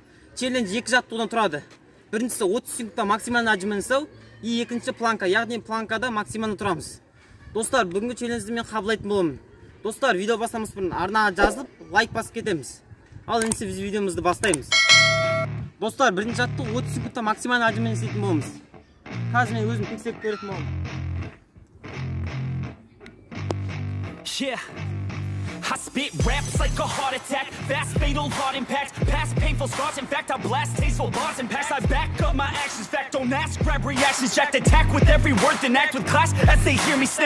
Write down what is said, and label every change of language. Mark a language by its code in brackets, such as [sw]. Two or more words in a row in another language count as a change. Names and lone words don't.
[kk] Челлендж екі жаттығудан тұрады. Біріншісі 30 секундта максималды отжимын жасау, и екінші планка, яғни планкада максималды тұрамыз. Достар, бүгінгі челленджді мен қабылдайтын боламын. Достар, видео бастамас бұрын арнаға жазылып, лайк басып кетеміз. Ал енді біз видеомызды бастаймыз. Достар, бірінші жаттығу 30 секундта максималды отжимын жасайтын боламыз. Қазір мен өзім тексеріп көретін боламын. [en] Yeah, I spit raps like a heart attack, fast fatal heart impact, past painful scars, in fact I blast tasteful bars and packs, I back up my actions, fact don't ask, grab reactions, jacked attack with every word, then act with class as they hear me snap.